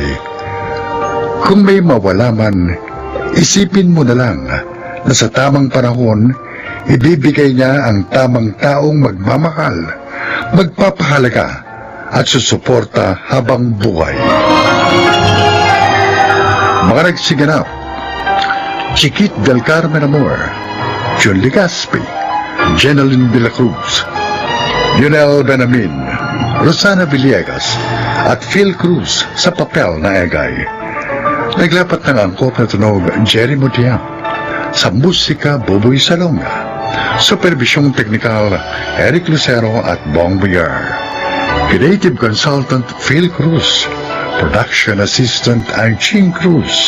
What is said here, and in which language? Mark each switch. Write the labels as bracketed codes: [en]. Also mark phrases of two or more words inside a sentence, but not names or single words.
[tl] Kung may mawala man, isipin mo na lang na sa tamang panahon, ibibigay niya ang tamang taong magmamahal, magpapahalaga at susuporta habang buhay. Mga nagsiganap, Chiquit del Carmen Amor, John Legaspi, Jeneline de la Cruz, Yunel Benamin, Rosana Villegas at Phil Cruz sa papel na Egay. Naglapat ng angkop na tunog Jerry Mutiang, sa musika Buboy Salonga, supervisyong teknikal Eric Lucero at Bong Villar, [en] creative consultant [tl] Phil Cruz, [en] production assistant [tl] Anching Cruz.